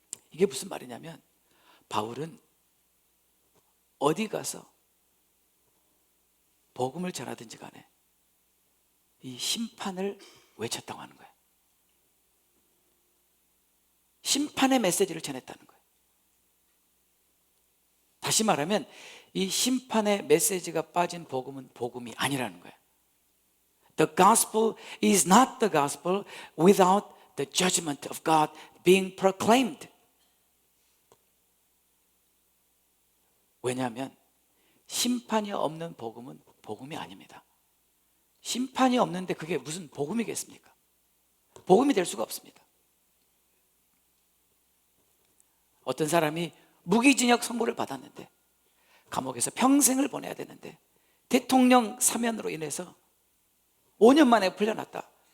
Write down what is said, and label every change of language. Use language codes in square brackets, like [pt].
[ko] 이게 무슨 말이냐면, 바울은 어디 가서 복음을 전하든지 간에 이 심판을 외쳤다고 하는 거예요. 심판의 메시지를 전했다는 거예요. 다시 말하면 이 심판의 메시지가 빠진 복음은 복음이 아니라는 거예요. [en] The gospel is not the gospel without the judgment of God being proclaimed. [ko] 왜냐하면 심판이 없는 복음은 복음이 아닙니다. 심판이 없는데 그게 무슨 복음이겠습니까? 복음이 될 수가 없습니다. 어떤 사람이 무기징역 선고를 받았는데 감옥에서 평생을 보내야 되는데 대통령 사면으로 인해서 5년 만에 풀려났다.